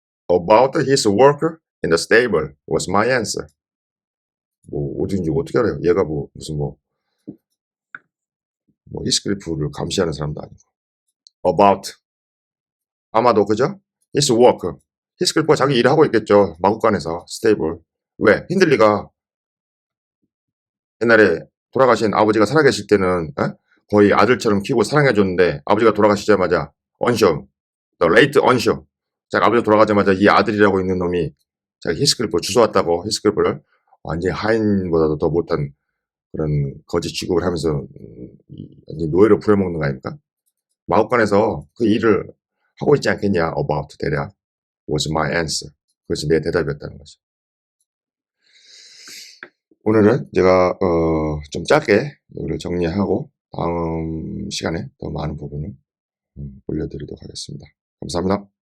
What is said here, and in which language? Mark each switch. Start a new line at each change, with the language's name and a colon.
English: About his worker in the stable was my answer.
Korean: 뭐 어딘지 어떻게 알아요? 얘가 뭐 무슨 히스클리프를 감시하는 사람도 아니고. About 아마도 그죠?
English: His worker.
Korean: 히스클리프가 자기 일을 하고 있겠죠. 마구간에서 스테이블. 왜? 힌들리가 옛날에 돌아가신 아버지가 살아계실 때는 거의 아들처럼 키우고 사랑해줬는데 아버지가 돌아가시자마자 언쇼,
English: the late
Korean: 언쇼, 자기 아버지가 돌아가자마자 이 아들이라고 있는 놈이 자기 히스클리프 주워왔다고 히스클리프를 완전히 하인보다도 더 못한 그런 거짓 취급을 하면서 완전히 노예로 부려먹는 거 아닙니까? 마구간에서 그 일을 하고 있지 않겠냐?
English: About 대략 was my answer.
Korean: 그것이 내 대답이었다는 거죠. 오늘은 제가 좀 짧게 이거를 정리하고 다음 시간에 더 많은 부분을 올려드리도록 하겠습니다. 감사합니다.